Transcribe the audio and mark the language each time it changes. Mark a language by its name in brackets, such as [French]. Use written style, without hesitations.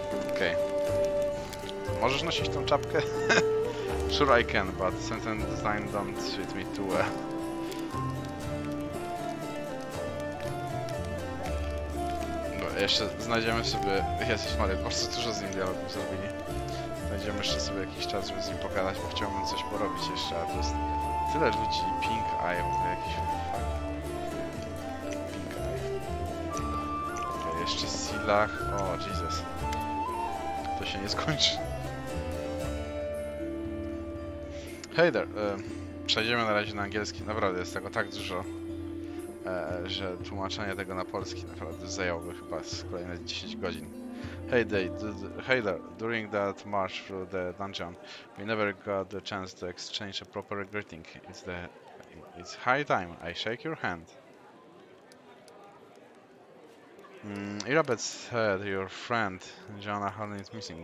[Polish] Okej. Możesz nosić tą czapkę? [English] Sure I can, but certain design don't suit me too well. [Polish] No, jeszcze znajdziemy sobie... Jezus Maria, bardzo dużo z nim dialogów zrobili. Znajdziemy jeszcze sobie jakiś czas, żeby z nim pogadać, bo chciałbym coś porobić jeszcze, a to jest tyle ludzi. Pink Eye, w ogóle jakiś Pink Eye. Okay, jeszcze Silach. [English] O, Jesus. [Polish] To się nie skończy. [English] Hey there. [Polish] Przejdziemy na razie na angielski. Naprawdę jest tego tak dużo, że tłumaczenie tego na polski naprawdę zajęłoby chyba z kolejne 10 godzin. [English] Hey there. During that march through the dungeon, we never got the chance to exchange a proper greeting. It's high time I shake your hand. Irabet said your friend Joanna Harlan is missing.